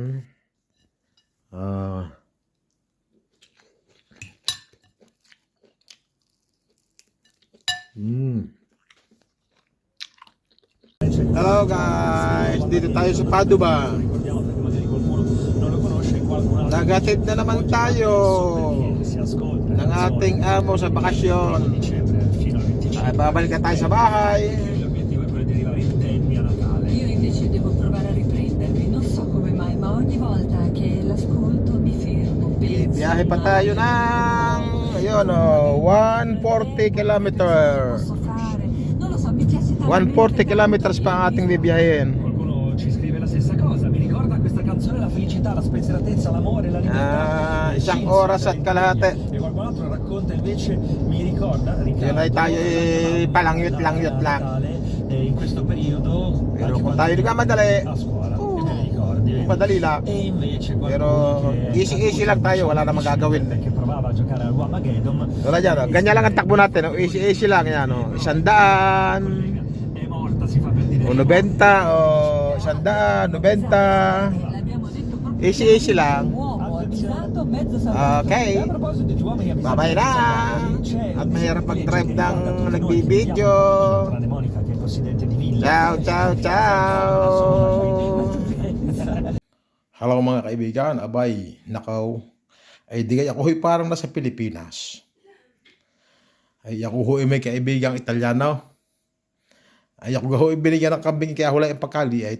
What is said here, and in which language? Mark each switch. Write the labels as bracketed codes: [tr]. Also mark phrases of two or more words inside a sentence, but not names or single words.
[tl] Hello guys, dito tayo sa Padua. Nagatid na naman tayo ng ating amo sa bakasyon. Babalik na tayo sa bahay. [it] Io invece devo provare a riprendermi, non so come mai, ma ogni volta che l'ascolto mi fermo, penso. [tl] Biyahe pa tayo ng 140 kilometer. [it] Posso fare? Non lo so, mi piace tanto. [tl] 140 kilometers pa ang ating bibiyahin. [it] Qualcuno ci scrive la stessa cosa. Mi ricorda questa canzone la felicità, la spensieratezza, l'amore, la libertà. [tl] Isang oras at kalahati. [it] E qualcun altro racconta invece, mi ricorda, [tl] Yun ay tayo palangyut lang. [it] in questo periodo. [tl] Pero kung tayo nagmamadali, [it] a scuola, e te ne ricordi. [tl] madali lang. [it] E invece [tl] Pero [it] qualcuno che [tl] easy lang tayo, wala na magagawin. [it] che provava a giocare al Wamageddon. [tl] Wala dyan, ganyan lang ang takbo natin. Easy lang yan. 100, [it] È morta, si fa per dire. [tl] o 90, o 100, 90. [it] L'abbiamo detto proprio [tl] Easy lang. [it] un uomo avvisato, mezzo salvato. [tl] Okay. [it] A proposito di uomini avvisati, [tl] Babay na. [it] c'è [tl] At [it] un [tl] mahirap mag-drive [it] che [tl] ng [it] riguarda tutti noi, [tl] nagbibideo. [it] tranne Monica che è presidente di Villa. Ciao. [tl] Hello mga kaibigan, abay, nakaw. Ay di ako ho'y parang nasa Pilipinas. Ay ako ho'y may kaibigang Italiano. Ay ako ho'y binigyan ng kambing kaya hula yung pagkaliit.